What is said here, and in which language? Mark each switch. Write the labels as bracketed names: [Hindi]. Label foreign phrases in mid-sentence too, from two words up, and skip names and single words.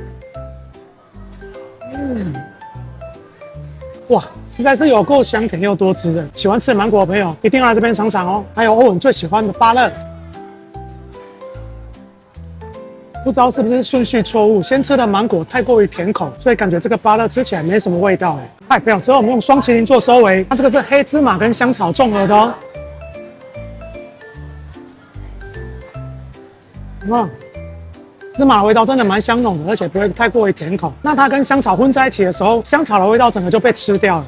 [Chinese] 哇，實在是有夠香甜又多汁的。喜歡吃芒果的朋友一定要來這邊嘗嘗哦。還有歐文最喜歡的芭樂。不知道是不是順序錯誤，先吃的芒果太過於甜口，所以感覺這個芭樂吃起來沒什麼味道哎。嗨，朋友，之後我們用雙麒麟做收尾，它這個是黑芝麻跟香草綜合的哦。芝麻的味道真的蠻香濃的，而且不會太過於甜口。那它跟香草混在一起的時候，香草的味道整個就被吃掉了。